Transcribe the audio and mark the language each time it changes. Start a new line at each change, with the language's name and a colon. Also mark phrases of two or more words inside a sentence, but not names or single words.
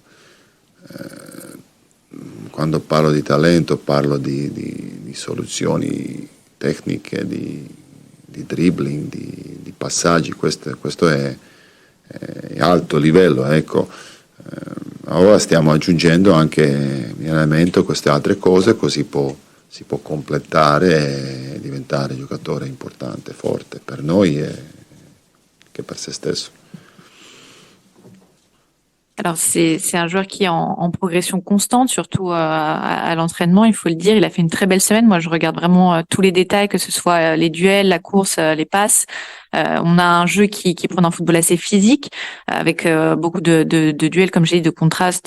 Italian: Quando parlo di talento parlo di soluzioni tecniche, di dribbling, di passaggi, questo è alto livello, ecco. Ora stiamo aggiungendo anche in allenamento queste altre cose, così si può completare e diventare giocatore importante, forte per noi e che per se stesso.
French: Alors c'est un joueur qui est en progression constante, surtout à l'entraînement, il faut le dire. Il a fait une très belle semaine. Moi, je regarde vraiment tous les détails, que ce soit les duels, la course, les passes. On a un jeu qui prend un football assez physique, avec beaucoup de duels, comme j'ai dit, de contraste.